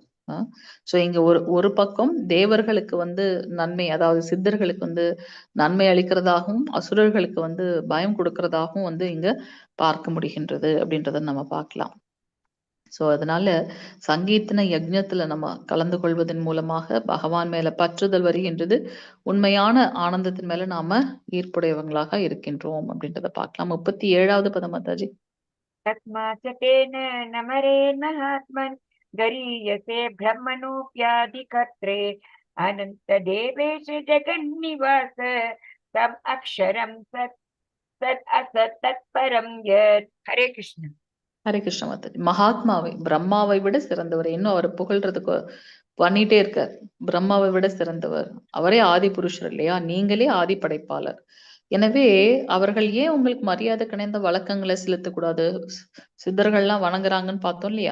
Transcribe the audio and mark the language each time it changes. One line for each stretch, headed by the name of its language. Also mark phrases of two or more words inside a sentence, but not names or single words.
Tamil: சோ இங்க ஒரு பக்கம் தேவர்களுக்கு வந்து நன்மை, அதாவது சித்தர்களுக்கு வந்து நன்மை அளிக்கிறதாகவும் அசுரர்களுக்கு வந்து பயம் கொடுக்கறதாகவும் வந்து இங்க பார்க்க முடிகின்றது அப்படின்றத நம்ம பார்க்கலாம். சோ அதனால சங்கீர்த்தன யஜ்ஞத்துல நம்ம கலந்து கொள்வதன் மூலமாக பகவான் மேல பற்றுதல் வருகின்றது. உண்மையான ஆனந்தத்தின் மேல நாம ஈர்ப்புடையவங்களாக இருக்கின்றோம் அப்படின்றத பார்க்கலாம். 37வது பதம் மாதாஜி.
Sanskrit: तस्माच्चतेन नमरेण महात्मन् गरीयसे ब्रह्मणोऽप्याधिकर्त्रे अनन्तदेवेश जगन्निवास तम् अक्षरं सत् असत् तत्परं यत् हरे कृष्ण
Tamil: ஹரே கிருஷ்ண மாதாஜி. மகாத்மாவை, பிரம்மாவை விட சிறந்தவர். இன்னும் அவர் புகழ்றதுக்கு பண்ணிட்டே இருக்கார். பிரம்மாவை விட சிறந்தவர், அவரே ஆதி புருஷர் இல்லையா, நீங்களே ஆதி படைப்பாளர். எனவே அவர்கள் ஏன் உங்களுக்கு மரியாதை கிடைந்த வழக்கங்களை செலுத்தக்கூடாது, சித்தர்கள்லாம் வணங்குறாங்கன்னு பார்த்தோம் இல்லையா.